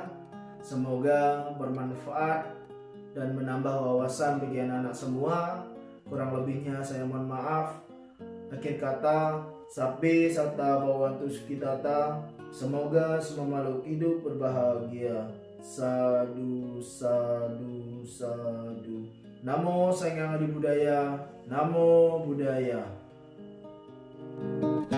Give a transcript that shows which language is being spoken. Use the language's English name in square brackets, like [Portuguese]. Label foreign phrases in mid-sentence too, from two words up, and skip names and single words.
[Indonesian] Semoga bermanfaat dan menambah wawasan bagi anak-anak semua. Kurang lebihnya saya mohon maaf. Akhir kata, [Pali] Sabe Sata Bhavantu Sukhitata. [Indonesian] Semoga semua makhluk hidup berbahagia. [Pali] Sadu, sadu, sadu. Namo Sanghyang Adi Budaya. Namo Buddhaya.